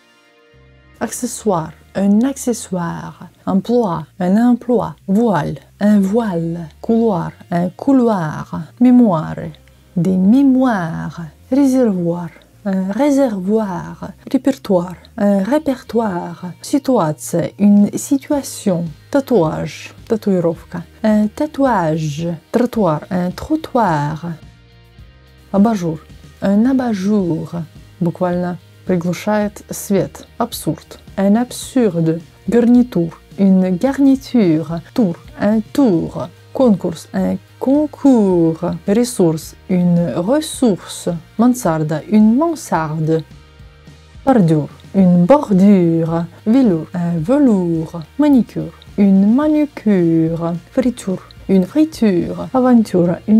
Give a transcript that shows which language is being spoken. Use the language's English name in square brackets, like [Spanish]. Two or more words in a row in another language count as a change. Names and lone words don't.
[French] accessoire, un accessoire, emploi, un emploi, voile, un voile, couloir, un couloir, mémoire, des mémoires, réservoir, un réservoir, répertoire, un répertoire, situation, une situation, tatouage, татуировка, un tatouage, trottoir, un trottoir, [Russian] абажур, un абажур, буквально приглушает свет, абсурд, [French] un absurde, garniture, une garniture, tour, un tour, concours, un concours, ressource, une ressource, mansarde, une mansarde, bordure, une bordure, velours, un velours, manicure, une manucure, friture, une friture, aventure, une